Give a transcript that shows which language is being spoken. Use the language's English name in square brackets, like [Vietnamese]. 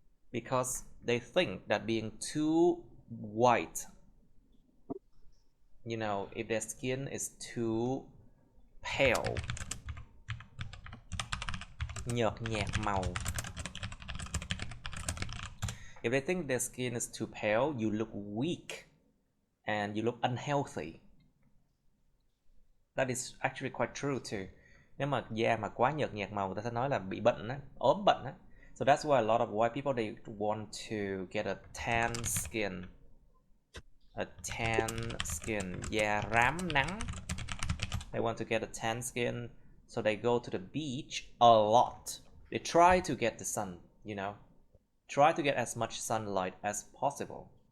[English] Because they think that being too white, you know, if their skin is too pale, [Vietnamese] nhợt nhạt màu, [English] if they think their skin is too pale, you look weak and you look unhealthy. That is actually quite true too. [Vietnamese] Nếu mà da mà quá nhợt nhạt màu, người ta sẽ nói là bị bệnh á, ốm bệnh á. [English] So that's why a lot of white people, they want to get a tan skin. A tan skin, [Vietnamese] da rám nắng. [English] They want to get a tan skin, so they go to the beach a lot. They try to get the sun, you know. Try to get as much sunlight as possible.